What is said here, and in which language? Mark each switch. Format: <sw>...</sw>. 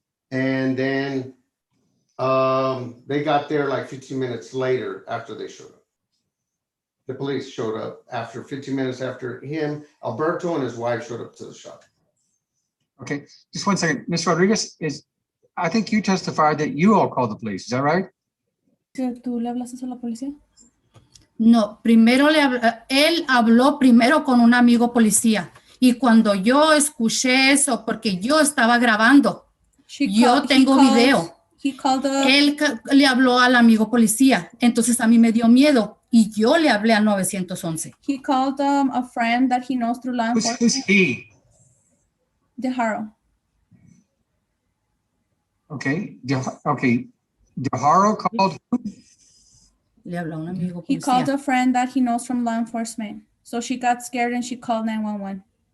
<en>And then they got there like 15 minutes later after they showed up. The police showed up after 15 minutes after him. Alberto and his wife showed up to the shop. Okay, just 1 second. Ms. Rodriguez, I think you testified that you all called the police. Is that right?</en> <es>¿Tú le hablaste a la policía? No, él habló primero con un amigo policía y cuando yo escuché eso, porque yo estaba grabando, yo tengo video. Él le habló al amigo policía, entonces a mí me dio miedo y yo le hablé al 911.</es> <en>He called a friend that he knows through law enforcement. Who's he? DeHaro. Okay, DeHaro called who?</en> <es>Le habló a un amigo</es> <en>He called</en> <es>policía.</es> <en>a friend that he knows from law enforcement. So she got scared and she called 911.</en>